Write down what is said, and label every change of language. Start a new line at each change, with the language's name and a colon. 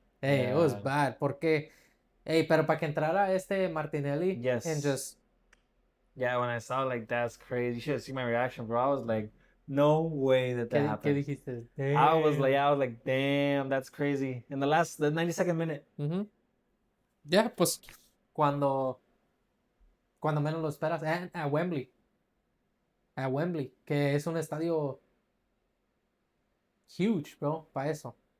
English: Hey, it was bad.
Spanish: Porque, hey, pero para que entrara este Martinelli
English: Yes. and just. Yeah, when I saw like that's crazy. You should have seen my reaction, bro. I was like, no way that happened.
Spanish: ¿Qué dijiste? Damn.
English: I was like, damn, that's crazy. In the 92nd minute. Mm-hmm.
Spanish: Yeah, pues cuando menos lo esperas, a Wembley. A Wembley, que es un estadio huge, bro, para eso.